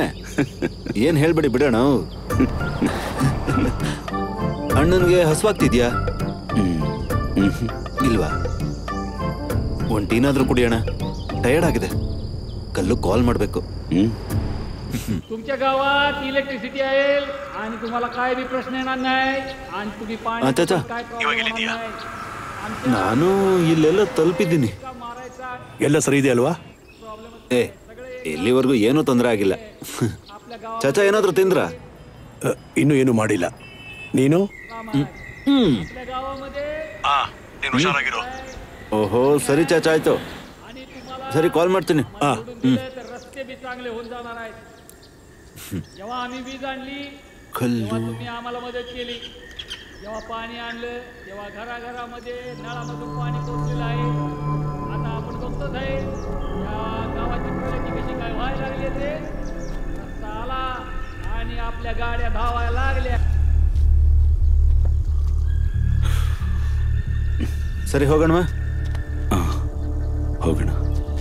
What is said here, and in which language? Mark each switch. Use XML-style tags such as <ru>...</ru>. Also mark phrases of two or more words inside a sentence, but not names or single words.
<kn>ಏನ್ ಹೇಳ್ಬೇಡಿ ಬಿಡೋಣ. ಅಣ್ಣನ್ಗೆ ಹಸುವಾಗ್ತಿದ್ಯಾ? ಇಲ್ವಾ? ಒಂದ್ ಟೀನಾದ್ರೂ ಕುಡಿಯೋಣ, ಟಯರ್ಡ್ ಆಗಿದೆ. ಕಲ್ಲು ಕಾಲ್ ಮಾಡ್ಬೇಕು.</kn> <mr>तुमच्या गावात इलेक्ट्रिसिटी आहे आणि तुम्हाला काय बी प्रश्न येणार नाही आणि तुम्ही पाणी काय प्रॉब्लेम नाही.</mr> <kn>ನಾನು ಇಲ್ಲೆಲ್ಲ ತಲುಪಿದ್ದೀನಿ. ಎಲ್ಲ ಸರಿ ಇದೆ ಅಲ್ವಾ? ಇಲ್ಲಿವರೆಗೂ ಏನೂ ತೊಂದರೆ ಆಗಿಲ್ಲ. ಚಾಚಾ ಏನಾದ್ರೂ ತಿಂದ್ರ? ಇನ್ನೂ ಏನು ಮಾಡಿಲ್ಲ. ನೀನು? ಓಹೋ ಸರಿ ಚಾಚಾ, ಆಯ್ತು. ಸರಿ ಕಾಲ್ ಮಾಡ್ತೀನಿ.</kn> <mr>रस्ते बी चांगले होऊन जाणार आहेत. जेव्हा आम्ही वीज आणली तेव्हा तुम्ही आम्हाला मदत केली. जेव्हा पाणी आणलं तेव्हा घराघरामध्ये नळामधून पाणी पोहोचलेलं आहे. आता आपण बघतोच आहे या गावाची प्रगती कशी काय व्हायला लागली. ते रस्ता आला आणि आपल्या गाड्या धावायला लागल्या.</mr> <kn>ಸರಿ ಹೋಗೋಣ. ಹೋಗೋಣ.</kn>